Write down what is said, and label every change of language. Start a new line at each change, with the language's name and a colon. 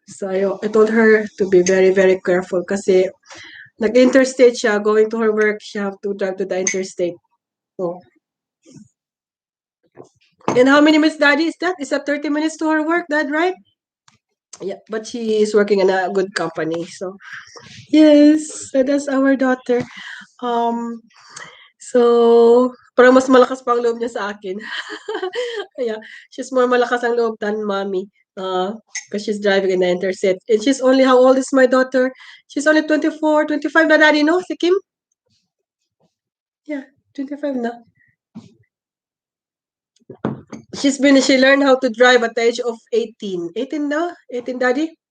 English: So, I told her to be very, very careful
Filipino: kasi nag-interstate siya,
English: going to her work, she have to drive to the interstate. So, and how many minutes, Daddy, is that? Is that 30 minutes to her work, Dad, right? Yeah, but she is working in a good company. So yes, so that's our daughter.
Filipino: Um, so parang mas malakas pa ang loob niya sa akin.
English: Yeah, she's more
Filipino: malakas ang loob
English: than mommy. Because she's driving in the interstate. And she's only, how old is my daughter? She's only 24, 25 na daddy, no? Si Kim? Yeah, 25 na. She learned how to drive at the age of 18. 18 na? 18 daddy?